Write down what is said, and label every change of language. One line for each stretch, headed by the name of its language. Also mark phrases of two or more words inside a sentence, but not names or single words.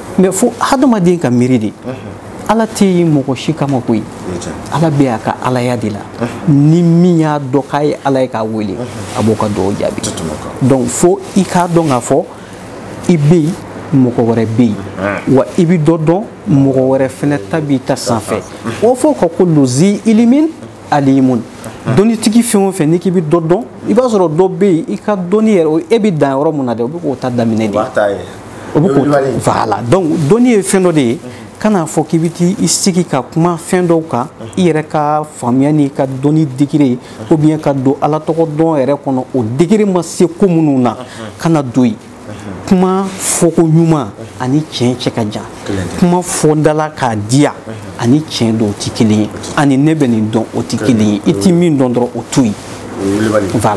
Bambara: mais fo hadamaden ka miiri de ala tɛ yen mɔgɔ si kama koyi ala bɛ a ka alaya de la ni min y'a dɔn k'a ye ala ye k'a wele a b'o ka dugawu jaabi donc fo i k'a dɔn k'a fɔ i bɛ yen mɔgɔ wɛrɛ bɛ yen wa i bɛ dɔ dɔn mɔgɔ wɛrɛ fɛnɛ ta b'i ta sanfɛ o fɔ ka ko lozi
Arabic: علم عليم
Bambara: dɔnnitigi fɛn o fɛn n'i k'i bɛ dɔ dɔn i b'a sɔrɔ dɔ bɛ yen i ka dɔnni yɛrɛ e bɛ dan yɔrɔ min na dɛ o bɛ k'o ta daminɛ de o bɛ k'o
French: voilà donc
Bambara: dɔnni ye fɛn dɔ de ye kana fɔ k'i bɛ t'i sigi ka kuma fɛn dɔw kan i yɛrɛ ka faamuya n'i ka dɔnni degré
French: ou bien
Bambara: ka don ala tɔgɔ dɔn yɛrɛ kɔnɔ o degré ma se ko minnu na kana don yen kuma fɔko ɲuman ani tiɲɛ cɛ ka jan kuma fɔdala k'a diya ani tiɲɛ dɔw tɛ kelen ye ani ne bɛ nin dɔn o tɛ kelen ye i tɛ min dɔn dɔrɔn o to yen voilà